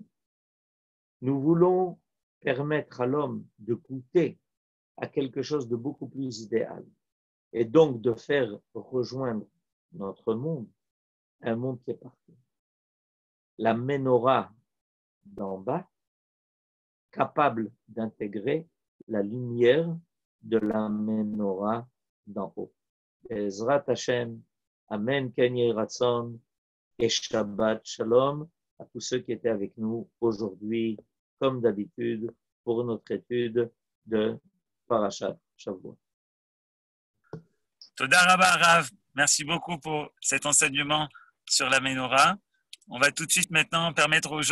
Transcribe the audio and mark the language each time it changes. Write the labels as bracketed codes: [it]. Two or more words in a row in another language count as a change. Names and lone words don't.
[fr] Nous voulons permettre à l'homme de goûter à quelque chose de beaucoup plus idéal et donc de faire rejoindre notre monde, un monde qui est parfait. La menorah d'en bas, capable d'intégrer la lumière de la menorah d'en haut. [he] Ezrat Hashem, Amen, Ken Yeh Ratzon, [fr] et [he] Shabbat Shalom [fr] à tous ceux qui étaient avec nous aujourd'hui, comme d'habitude, pour notre étude de [he] Parashat Shavua. Toda Rabba Rav, [fr] merci beaucoup pour cet enseignement sur la Menorah. On va tout de suite maintenant permettre aux gens